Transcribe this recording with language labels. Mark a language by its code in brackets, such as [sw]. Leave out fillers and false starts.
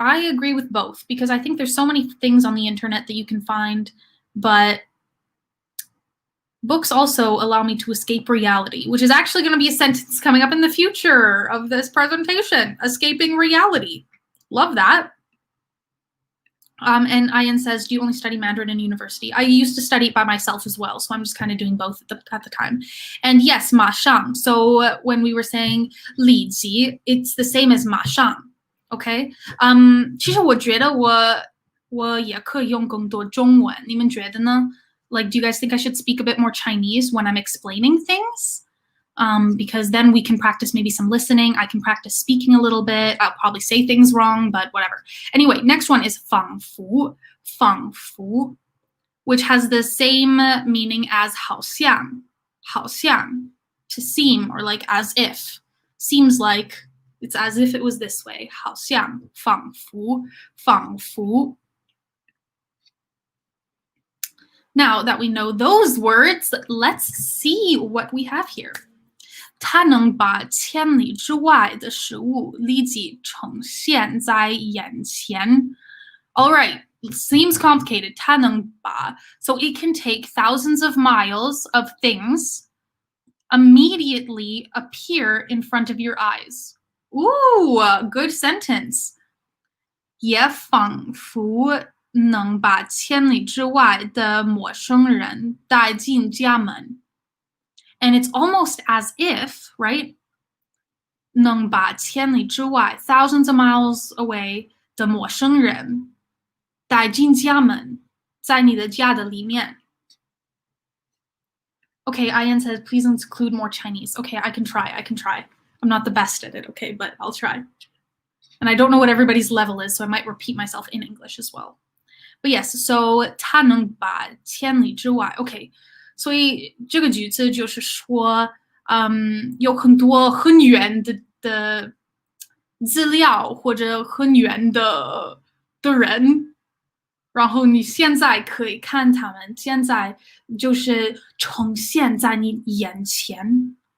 [en] I agree with both, because I think there's so many things on the internet that you can find, but books also allow me to escape reality, which is actually going to be a sentence coming up in the future of this presentation. Escaping reality. Love that. And Ian says, do you only study Mandarin in university? I used to study it by myself as well, so I'm just kind of doing both at the time. And yes, 马上.So when we were saying 立即, it's the same as 马上, okay? [zh] 其实我觉得我也可以用更多中文，你们觉得呢？ [en] Like, do you guys think I should speak a bit more Chinese when I'm explaining things? Because then we can practice maybe some listening. I can practice speaking a little bit. I'll probably say things wrong, but whatever. Anyway, next one is 仿佛, 仿佛, which has the same meaning as 好像, 好像, to seem or like as if. Seems like it's as if it was this way. [zh] 好像, 仿佛, 仿佛. [en] Now that we know those words, let's see what we have here. [zh] 它能把千里之外的事物立即呈现在眼前. [en] All right, seems complicated. [zh] 它能把, [en] so it can take thousands of miles of things immediately appear in front of your eyes. Ooh, good sentence. [zh] 也仿佛能把千里之外的陌生人带进家门. [en] And it's almost as if, right? [zh] 能把千里之外, [en] thousands of miles away [zh] 的陌生人带进家门, 在你的家的里面. [en] Okay, Ian says, please include more Chinese. Okay, I can try. I'm not the best at it, okay, but I'll try. And I don't know what everybody's level is, so I might repeat myself in English as well. But yes, so [zh] 它能把千里之外, [en] okay. [zh] 所以这个句子就是说，有很多很远的资料或者很远的人，然后你现在可以看他们，现在就是呈现在你眼前。